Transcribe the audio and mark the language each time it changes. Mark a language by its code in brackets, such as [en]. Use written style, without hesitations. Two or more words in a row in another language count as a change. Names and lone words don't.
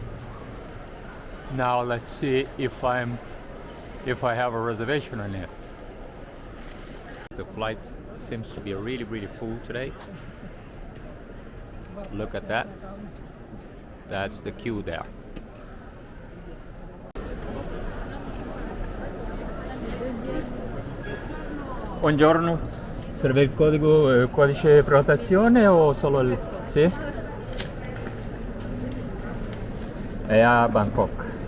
[en] Now let's see if I have a reservation on it. The flight seems to be really full today. Look at that. That's the queue there. [it] Buongiorno. Serve il codice prenotazione o solo il... Sì? È a Bangkok.